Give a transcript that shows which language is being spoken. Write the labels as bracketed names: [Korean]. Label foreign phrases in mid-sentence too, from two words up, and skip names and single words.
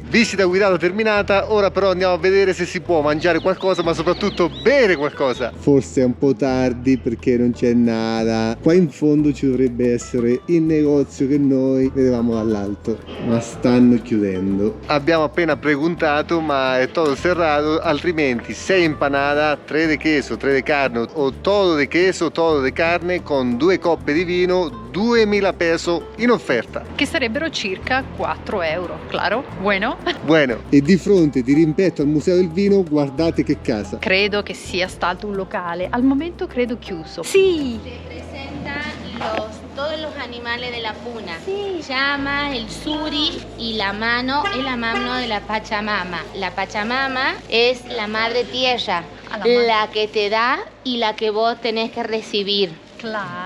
[Italian] Visita guidata terminata, ora però andiamo a vedere se si può mangiare qualcosa, ma soprattutto bere qualcosa. Forse è un po' tardi perché non c'è nada. Qua in fondo ci dovrebbe essere il negozio che noi vedevamo dall'alto, ma stanno chiudendo. Abbiamo appena preguntato, ma è [Spanish] todo cerrato, [Italian] altrimenti [Spanish] 6 empanada, 3 de queso, 3 de carne o todo de queso, todo de carne [Italian] con 2 coppe di vino, 2000 pesos in offerta. Che sarebbero circa 4 euro. [Spanish] Claro? Bueno? Bueno. [Italian] E di fronte, di rimpetto al Museo del Vino, guardate che casa. Credo che sia stato un locale. Al momento credo chiuso. Sì! [Spanish] Representan todos los animales de la puna. Sí. Llama, el suri y la mano es la mano de la Pachamama. La Pachamama es la madre tierra, la que te da y la que vos tenés que recibir. Claro.